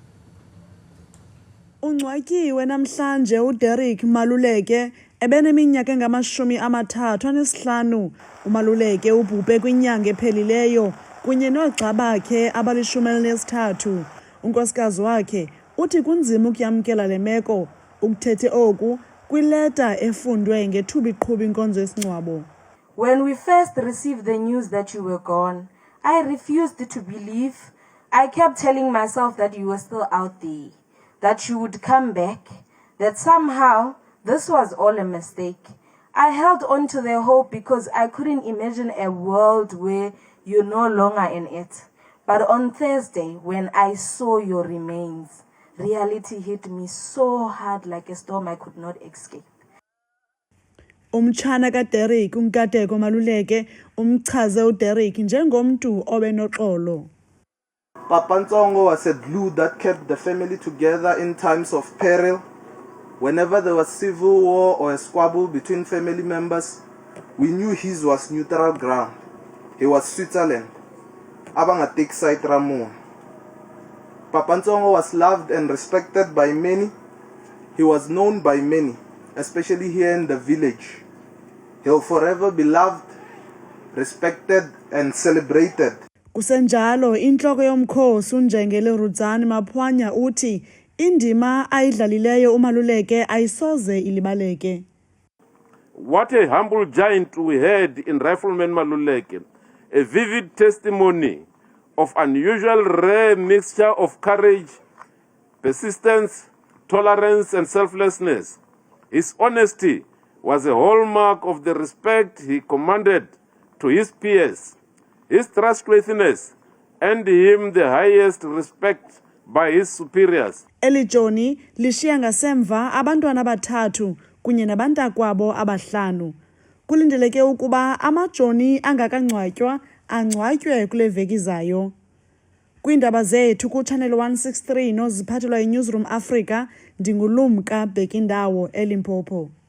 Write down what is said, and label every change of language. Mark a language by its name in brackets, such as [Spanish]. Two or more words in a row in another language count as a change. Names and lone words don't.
[Xhosa] Ungcwatyiwe namhlanje uDerek Maluleke ebeneminyaka engama-35. uMaluleke ubhubhe kwinyanga ephelileyo kunye noogxa bakhe abali-13. Unkosikazi wakhe uthi kunzima ukuyamkela le meko. Ukuthethe oku kwileta efundwe ngethuba iqhuba inkonzo yesingcwabo. [English] When we first received the news that you were gone, I refused to believe. I kept telling myself that you were still out there, that you would come back, that somehow this was all a mistake. I held on to the hope because I couldn't imagine a world where you're no longer in it. But on Thursday, when I saw your remains, reality hit me so hard like a storm I could not escape. [Xhosa] Umtshana kaDerek uNkateko Maluleke umchaze uDerek njengomntu obenoxolo. [English] Papa Ntsongo was a glue that kept the family together in times of peril. Whenever there was civil war or a squabble between family members, we knew his was neutral ground. He was Switzerland. Abanga take side Ramon. Papa Ntsongo was loved and respected by many. He was known by many, especially here in the village. He'll forever be loved, respected and celebrated. [Xhosa] Kusenjalo inhloko yomkhosi uNjengele Rudzani Maphwanya uthi indima ayidlalileyo uMaluleke ayisoze ilibaleke. [English] What a humble giant we had in Rifleman Maluleke, a vivid testimony of unusual rare mixture of courage, persistence, tolerance and selflessness. His honesty was a hallmark of the respect he commanded to his peers. His trustworthiness earned him the highest respect by his superiors. [Xhosa] Elijoni lishiya ngasemva abantwana abathathu kunye nabantakwabo abahlanu. Kulindeleke ukuba amajoni angakangcwatywa angcwatywe kule veki zayo. Kwindaba zethu kuChannel 163 noziphathelwa yiNewsroom Africa, ndingulumka Bhekindawo eLimpopo.